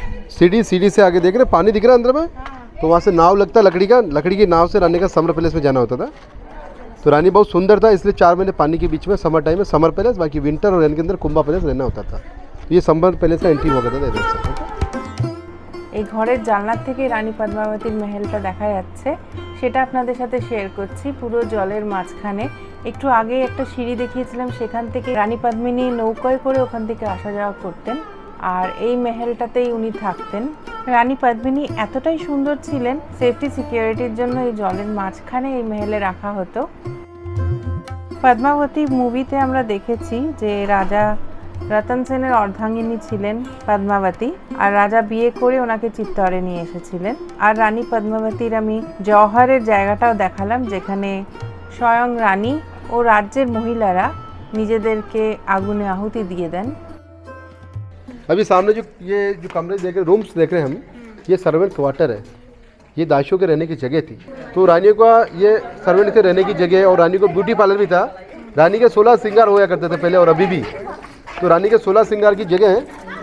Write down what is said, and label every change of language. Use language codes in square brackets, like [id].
[hi] सीढ़ी से आगे देख रहे हैं, पानी दिख रहा है अंदर में, तो वहाँ से नाव लगता लकड़ी की नाव से रानी का समर पैलेस में जाना होता था। तो रानी बहुत सुंदर था, इसलिए 4 महीने पानी के बीच में समर टाइम में समर पैलेस, बाकी विंटर और रेन के अंदर कुंभा पैलेस रहना होता था। तो ये समर पैलेस का एंट्री हुआ करता था इधर से। [bn] এই ঘরের জানলার থেকে রানী পদ্মাবতীর মহলটা দেখা যাচ্ছে, সেটা আপনাদের সাথে শেয়ার করছি। পুরো জলের মাঝখানে একটু আগে একটা সিঁড়ি দেখিয়েছিলাম, সেখান থেকে রানী পদ্মিনী নৌকায় করে ওখান থেকে আসা যাওয়া করতেন, আর এই মহলটাতেই উনি থাকতেন। রানী পদ্মিনী এতটাই সুন্দর ছিলেন, সেফটি সিকিউরিটির জন্য এই জলের মাঝখানে এই মহলে রাখা হতো। পদ্মাবতী মুভিতে আমরা দেখেছি যে রাজা রতন সেনের অর্ধাঙ্গিনী ছিলেন পদ্মাবতী, আর রাজা বিয়ে করে ওনাকে চিত্তরে নিয়ে এসেছিলেন। আর রানী পদ্মাবতীর আমি জওহরের জায়গাটাও দেখালাম, যেখানে স্বয়ং রানী ও রাজ্যের মহিলারা নিজেদেরকে আগুনে আহুতি দিয়ে দেন। [hi] अभी सामने जो कमरे देख रहे, रूम्स देख रहे हैं हम, ये सर्वेंट क्वार्टर है। ये दासियों के रहने की जगह थी। तो रानियों का ये सर्वेंट के रहने की जगह है, और रानी को ब्यूटी पार्लर भी था। रानी के 16 श्रृंगार होया करते थे पहले और अभी भी। तो रानी के 16 श्रृंगार की जगह है।